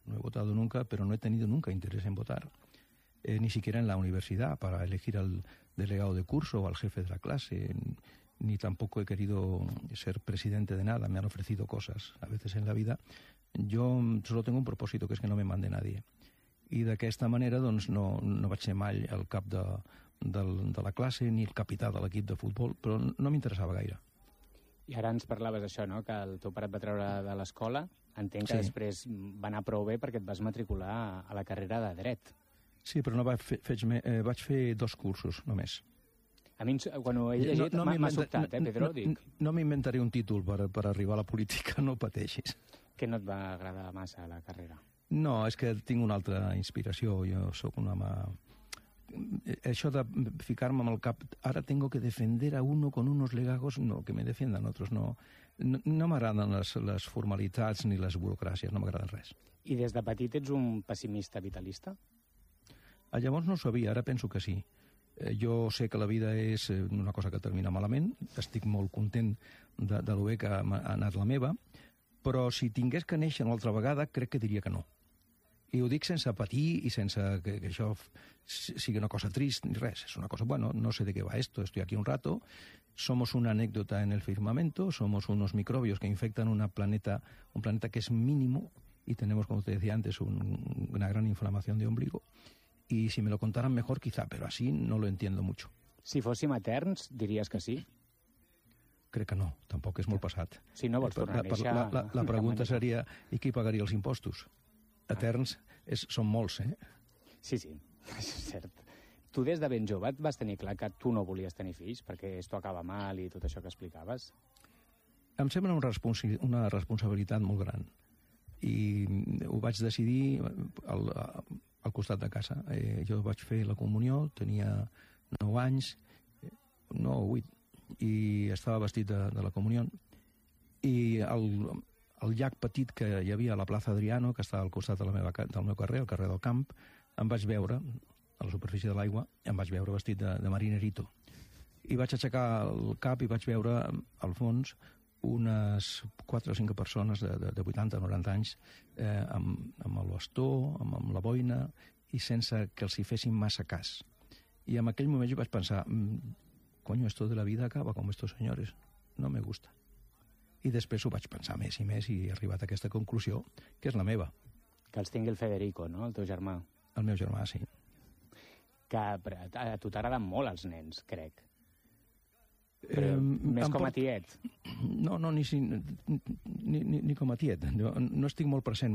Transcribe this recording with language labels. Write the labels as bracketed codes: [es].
[es] No he votado nunca, pero no he tenido nunca interés en votar. Ni siquiera en la universidad, para elegir al delegado de curso o al jefe de la clase. Ni tampoco he querido ser presidente de nada. Me han ofrecido cosas a veces en la vida. Yo solo tengo un propósito, que es que no me mande nadie. [ca] I d'aquesta manera, doncs, no vaig ser mai el cap de la classe ni el capità de l'equip de futbol, però no m'interessava gaire. I ara ens parlaves d'això, no?, que el teu pare et va treure de l'escola. Entenc que després va anar prou bé perquè et vas matricular a la carrera de dret. Sí, però no vaig fer dos cursos, només. A mi, quan ho he llegit, m'ha sobtat, Pedro, dic. No m'inventaré un títol per arribar a la política, no pateixis. Que no et va agradar massa la carrera? No, és que tinc una altra inspiració. Jo sóc un home... Això de ficar-me amb el cap... [es] Ara tengo que defender a uno con unos legajos... No, que me defiendan otros, no. [ca] No m'agraden les formalitats ni les burocràcies, no m'agraden res. I des de petit ets un pessimista vitalista? Llavors no ho sabia, ara penso que sí. Jo sé que la vida és una cosa que termina malament, estic molt content de lo bé que ha anat la meva, però si tingués que néixer una altra vegada, crec que diria que no. I ho dic sense patir i sense que això sigui una cosa trist ni res. És una cosa, bueno, no sé de què va esto, [es] estoy aquí un rato. Somos una anécdota en el firmamento, somos unos microbios que infectan un planeta que es mínimo, y tenemos, como te decía antes, una gran inflamación de ombligo. Y si me lo contaran mejor, quizá, pero así no lo entiendo mucho. [ca] Si fóssim eterns, diries que sí. Crec que no, tampoc és molt passat. Si no vols tornar a néixer... La pregunta seria, i qui pagaria els impostos? Eterns són molts, eh? Sí, sí, és cert. Tu des de ben jove et vas tenir clar que tu no volies tenir fills perquè [es] esto acaba mal [ca] i tot això que explicaves? Em sembla una responsabilitat molt gran. I ho vaig decidir al costat de casa. Jo vaig fer la comunió, tenia 9 anys, 9 o 8, i estava vestit de la comunió. I el llac petit que hi havia a la plaça Adriano, que estava al costat de del meu carrer, al carrer del Camp, em vaig veure, a la superfície de l'aigua, em vaig veure vestit de marinerito. I vaig aixecar el cap i vaig veure, al fons, unes 4 o 5 persones de 80 o 90 anys amb el bastó, amb la boina, i sense que els hi fessin massa cas. I en aquell moment jo vaig pensar... [es] Coño, esto de la vida acaba con estos señores. No me gusta. [ca] I després ho vaig pensar més i més i he arribat a aquesta conclusió, que és la meva. Que els tingui el Federico, no?, el teu germà. El meu germà, sí. Que a tu t'agraden molt els nens, crec. Més com a tiet. No, ni com a tiet. No estic molt present.